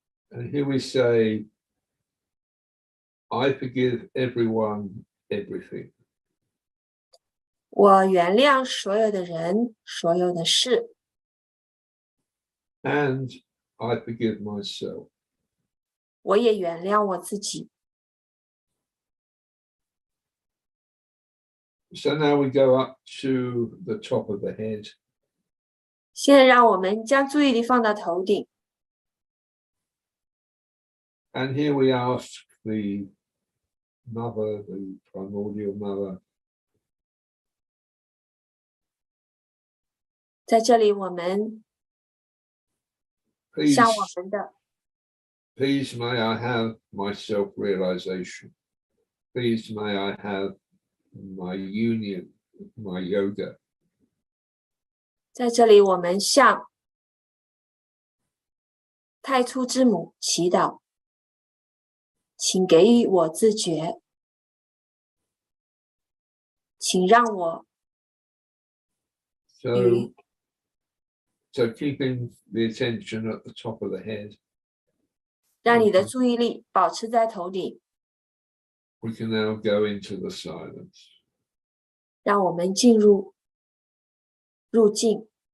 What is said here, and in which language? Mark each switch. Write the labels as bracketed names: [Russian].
[English] And here we say, I forgive everyone, everything. [Chinese] 我原谅所有的人，所有的事。 [English] And I forgive myself. [Chinese] 我也原谅我自己。 [English] So now we go up to the top of the head. [Chinese] 现在让我们将注意力放到头顶。 [English] And here we ask the mother, the primordial mother. [Chinese] 在这里我们向我们的 [English] Please may I have my self-realization. Please may I have my union, my yoga. [Chinese] 在这里我们向太初之母祈祷，请给予我自觉，请让我 [English] So keeping the attention at the top of the head. [Chinese] 让你的注意力保持在头顶。 [English] We can now go into the silence. [Chinese] 让我们入静。